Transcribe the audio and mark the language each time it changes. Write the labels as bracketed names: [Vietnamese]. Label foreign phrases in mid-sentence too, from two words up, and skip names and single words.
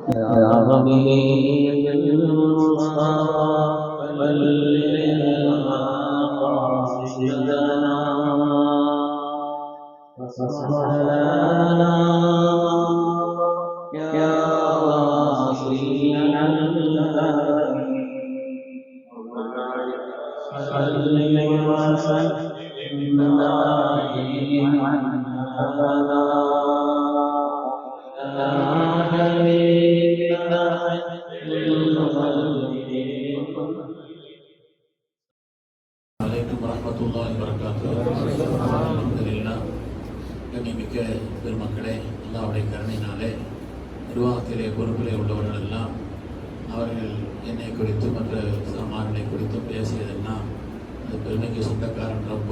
[Arabic] يا ربي بالمصطفى بلغ مقاصدنا واصلح لنا يا واصلي صل وسلم دائما ابدا عليكم ورحمة الله وبركاته. [Tamil] அல்ஹம்துலில்லாஹ். கண்ணியமிக்க பெருமக்களே, அல்லாஹ்வுடைய கருணையினாலே நிர்வாகத்திலே பொறுப்பிலே உள்ளவர்கள் எல்லாம் அவர்கள் என்னை குறித்தும் மற்ற சாமான்களை குறித்தும் பேசியதெல்லாம் அது பெருமைக்கு சொந்தக்காரன் ரப்பு.